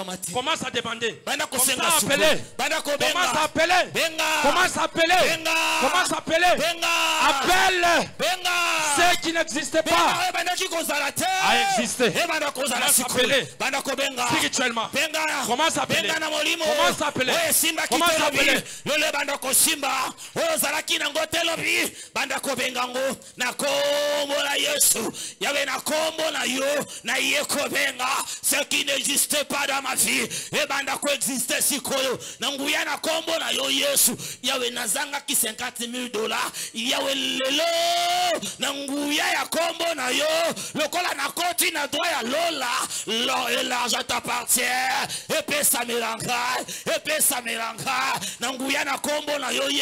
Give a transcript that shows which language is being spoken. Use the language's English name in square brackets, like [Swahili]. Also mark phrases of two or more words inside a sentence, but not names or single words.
[French] Commence à demander. Commence à appeler. Commence à appeler. Commence à appeler. Commence à appeler. Appelle ceux qui n'existaient pas à exister. Commence à appeler spirituellement. Commence à appeler. Commence à appeler. Commence à appeler. [Lingala] Na yeko benga [French] ce qui n'existait pas dans ma vie [Lingala] et banda ko exister sikoyo na nguya na kombo na yo Yesu yawe nazanga ki $50,000 yawe lelo na nguya ya kombo na yo lokola na koti na droit ya lola [French] l'argent t'appartient [Lingala] epesa melanga na nguya na kombo na yo